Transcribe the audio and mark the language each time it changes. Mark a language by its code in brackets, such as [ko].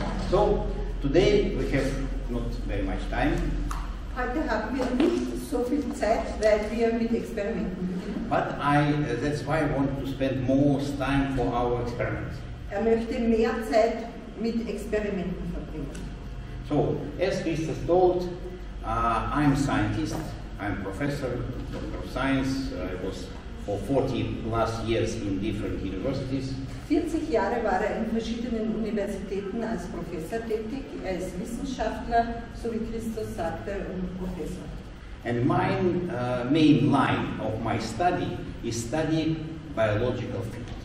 [en] So, today we have not very much time. [de] Heute haben wir nicht so viel Zeit, weil wir mit Experimenten beginnen. [en] But that's why I want to spend more time for our experiments. [de] Er möchte mehr Zeit mit Experimenten verbringen. [en] So, as Christus told, I'm a scientist, I'm a professor, doctor of science. I was for 40 plus years in different universities. [de] 40 Jahre war in verschiedenen Universitäten als Professor tätig, er ist Wissenschaftler, so wie Christus sagte, und Professor. [en] And my main line of my study is study biological field.